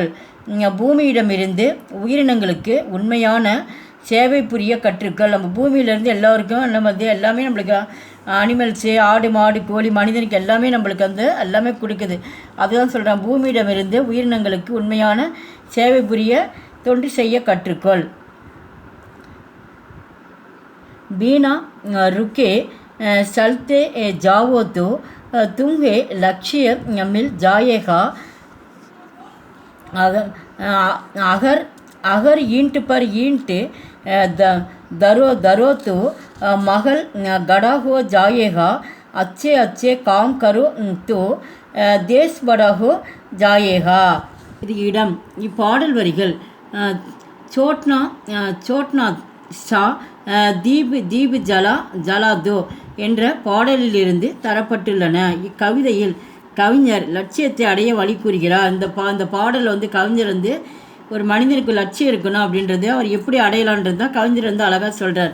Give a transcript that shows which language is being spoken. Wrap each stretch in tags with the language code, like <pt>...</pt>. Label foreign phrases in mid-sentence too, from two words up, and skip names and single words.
<ta>பூமியிடமிருந்து உயிரினங்களுக்கு உண்மையான சேவை புரிய கற்றுக்கள். நம்ம பூமியிலேருந்து எல்லோருக்கும் நம்ம எல்லாமே நம்மளுக்கு அனிமல்ஸு, ஆடு மாடு கோழி மனிதனுக்கு எல்லாமே நம்மளுக்கு வந்து எல்லாமே கொடுக்குது. அதுதான் சொல்கிறேன், பூமியிடமிருந்து உயிரினங்களுக்கு உண்மையான சேவை புரிய தொண்டு செய்ய கற்றுக்கொள்.</ta> <hi>बीना रुके चलते जाओ तो तुम्हें लक्ष्य मिल जाएगा. अगर अगर ईंट पर ईंट दरो तो महल गड़ा हो जाएगा. अच्छे अच्छे काम करो तो देश बड़ा हो जाएगा.</hi> <ta>இது இடம். இப்பாடல் வரிகள் சோட்னா ஷா தீப் ஜலாதோ என்ற பாடலிலிருந்து தரப்பட்டுள்ளன. இக்கவிதையில் கவிஞர் லட்சியத்தை அடைய வழி கூறுகிறார். இந்த பாடலில் வந்து கவிஞர் வந்து ஒரு மனிதனுக்கு லட்சியம் இருக்கணும் அப்படின்றது அவர் எப்படி அடையலான்றது தான் கவிஞர் வந்து அழகாக சொல்கிறார்.</ta>